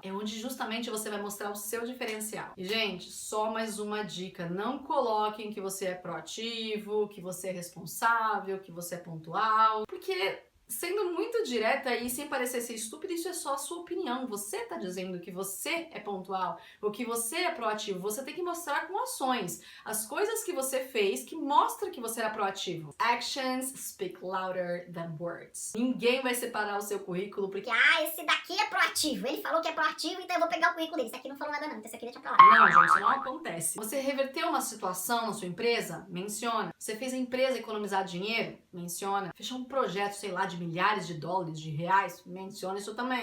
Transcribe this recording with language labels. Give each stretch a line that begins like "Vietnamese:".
Portuguese: É onde justamente você vai mostrar o seu diferencial. E, gente, só mais uma dica, não coloquem que você é proativo, que você é responsável, que você é pontual, porque sendo muito direta e sem parecer ser estúpido, isso é só a sua opinião. Você tá dizendo que você é pontual ou que você é proativo. Você tem que mostrar com ações. As coisas que você fez que mostram que você era proativo.
English: Actions speak louder than words.
Portuguese: Ninguém vai separar o seu currículo porque esse daqui é proativo. Ele falou que é proativo, então eu vou pegar o currículo dele. Esse aqui não falou nada não, então esse aqui deixa pra lá. não, gente, isso não acontece. Você reverteu uma situação na sua empresa? Menciona. Você fez a empresa economizar dinheiro? Menciona. Fechou um projeto, sei lá, de milhares de dólares, de reais? Menciona isso também.